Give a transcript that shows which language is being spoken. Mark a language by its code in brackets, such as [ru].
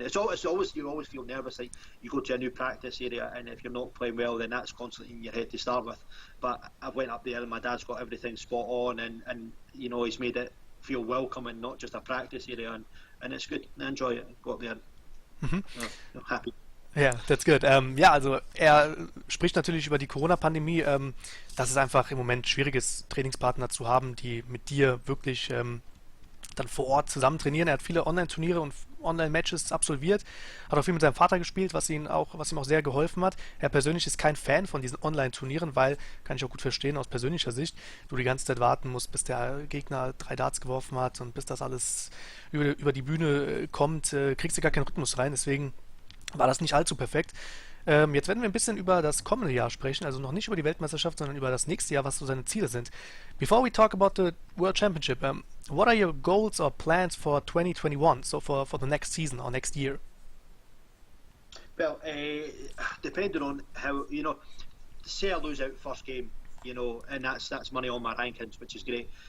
[en] It's always, you always feel nervous, like you go to a new practice area, and if you're not playing well, then that's constantly in your head to start with. But I went up there and my dad's got everything spot on, and he's made it feel welcoming, not just a practice area, and it's good. I enjoy it. Go up there, Hmm. happy. Ja, that's good. [de] Ja, also er spricht natürlich über die Corona-Pandemie, dass es einfach im Moment schwierig ist, Trainingspartner zu haben, die mit dir wirklich dann vor Ort zusammen trainieren. Er hat viele Online-Turniere und Online-Matches absolviert, hat auch viel mit seinem Vater gespielt, was ihm auch sehr geholfen hat. Er persönlich ist kein Fan von diesen Online-Turnieren, weil, kann ich auch gut verstehen aus persönlicher Sicht, du die ganze Zeit warten musst, bis der Gegner 3 Darts geworfen hat und bis das alles über die Bühne kommt, kriegst du gar keinen Rhythmus rein. Deswegen war das nicht allzu perfekt. Jetzt werden wir ein bisschen über das kommende Jahr sprechen, also noch nicht über die Weltmeisterschaft, sondern über das nächste Jahr, was so seine Ziele sind. [en] Before we talk about the World Championship, what are your goals or plans for 2021, so for the next season or next year? Well, depending on how, say I lose out first game, and that's money on my rankings, which is great.